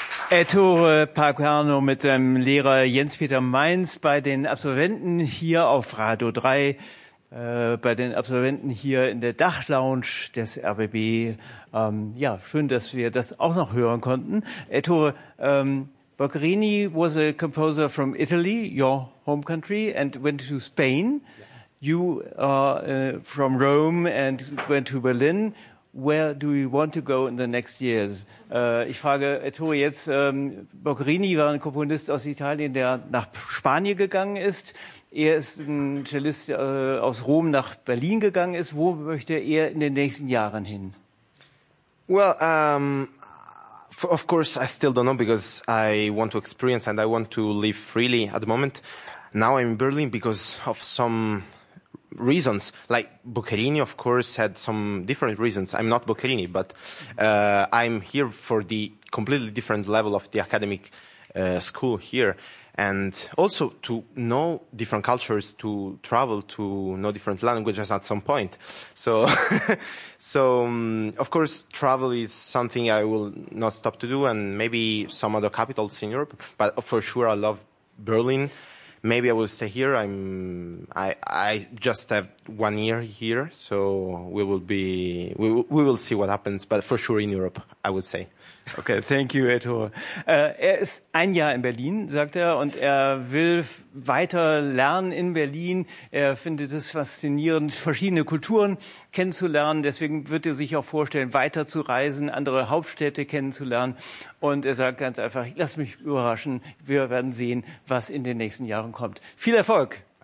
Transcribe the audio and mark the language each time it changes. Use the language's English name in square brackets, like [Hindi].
[German] Ettore Paquerno mit dem Lehrer Jens-Peter Mainz bei den Absolventen hier auf Radio 3, bei den Absolventen hier in der Dachlounge des RBB. Schön, dass wir das auch noch hören konnten. [English] Ettore, Boccherini was a composer from Italy, your home country, and went to Spain. Yeah. You are from Rome and went to Berlin. Where do we want to go in the next years? [German] Ich frage Ettore jetzt, Boccherini war ein Komponist aus Italien, der nach Spanien gegangen ist. Er ist ein Cellist aus Rom nach Berlin gegangen ist. Wo möchte er in den nächsten Jahren hin? [English] Well, of course, I still don't know because I want to experience and I want to live freely at the moment. Now I'm in Berlin because of some reasons, like Boccherini, of course, had some different reasons. I'm not Boccherini, but I'm here for the completely different level of the academic school here. And also to know different cultures, to travel, to know different languages at some point. So, of course, travel is something I will not stop to do, and maybe some other capitals in Europe. But for sure, I love Berlin. Maybe I will stay here. I just have 1 year here, so we will see what happens. But for sure in Europe, I would say. Okay, thank you, Ettore. [German] Er ist ein Jahr in Berlin, sagt er, und er will weiter lernen in Berlin. Er findet es faszinierend, verschiedene Kulturen kennenzulernen. Deswegen wird er sich auch vorstellen, weiter zu reisen, andere Hauptstädte kennenzulernen. Und er sagt ganz einfach, lass mich überraschen. Wir werden sehen, was in den nächsten Jahren kommt. Viel Erfolg!